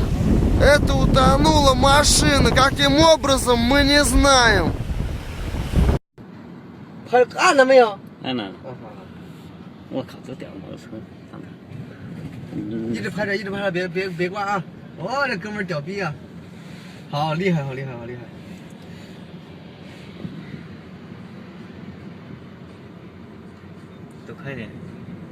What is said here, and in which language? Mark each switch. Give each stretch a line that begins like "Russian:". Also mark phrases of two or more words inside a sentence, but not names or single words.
Russian: Это утонула машина. Каким образом, мы не знаем.
Chinese: 按了没有？按了。我靠，这屌摩托车，一直拍着，一直拍着，别挂啊！哦，这哥们儿屌逼啊！好厉害，好厉害，好厉害！都快点。